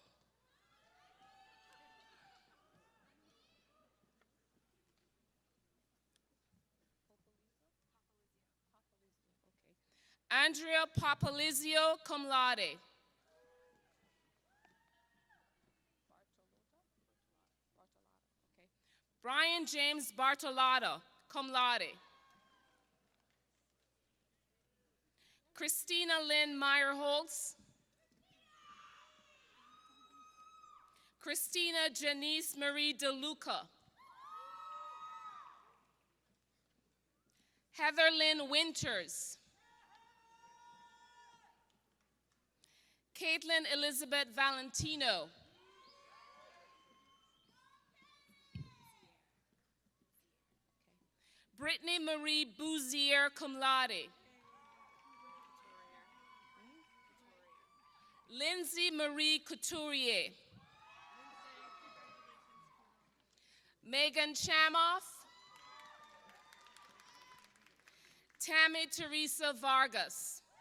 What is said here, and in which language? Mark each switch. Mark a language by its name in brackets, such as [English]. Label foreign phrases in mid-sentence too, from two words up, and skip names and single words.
[English] Andrea Papalizio, [Latin] cum laude. [English] Brian James Bartolotta, [Latin] cum laude. [English] Christina Lynn Meyerholtz. Christina Janice Marie DeLuca. Heather Lynn Winters. Caitlin Elizabeth Valentino. Brittany Marie Bouzier, [Latin] cum laude. [English] Lindsay Marie Couturier. Megan Chamoff. Tammy Teresa Vargas.